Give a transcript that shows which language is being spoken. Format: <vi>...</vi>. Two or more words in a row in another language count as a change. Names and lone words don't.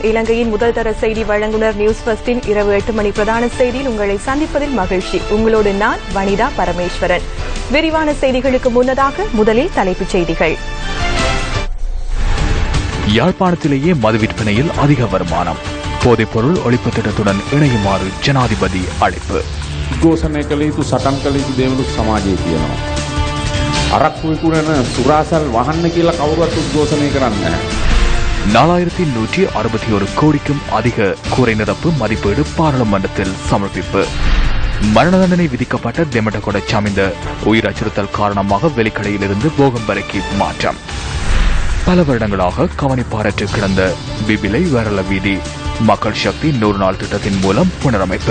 <ta>இலங்கையின் முதல் தர செய்தி வழங்குனர் நியூஸ் ஃபர்ஸ்டின் இரவு 8 மணி பிரதான செய்தியில் உங்களை சந்திப்பதில் மகிழ்ச்சி. உங்களோடு நான் வனிதா பரமேஸ்வரன். விரிவான செய்திகளுக்கு முன்னதாக முதலில் தலைப்புச் செய்திகள். யாழ்ப்பாணத்திலேயே மது விற்பனையில் அதிக வருமானம். போதைப்பொருள் ஒழிப்பு திட்டத்துடன் இணையுமாறு ஜனாதிபதி அழைப்பு.</ta> <si>උද්ඝෝෂණය කළ යුතු සටන් කළ යුතු දේවලුත් සමාජයේ තියෙනවා. අරක්කු විකුණන සුරාසල් වහන්න කියලා කවුරුත් උද්ඝෝෂණය කරන්නේ නැහැ.</si> <ta>4161 கோடிக்கும் அதிக கூரை நிரப்பு மதிப்பீடு பாராளுமன்றத்தில் சமர்ப்பிப்பு. மரண தண்டனை விதிக்கப்பட்ட தெமடகொட சமிந்த உயிர் அச்சுறுத்தல் காரணமாக வெளிக்கடையிலிருந்து போகம்பரைக்கு மாற்றம். பல வருடங்களாக கவனிப்பாரற்று கிடந்த பிபிலை வரல வீதி மக்கள் சக்தி 100 நாள் திட்டத்தின் மூலம் புனரமைப்பு.</ta>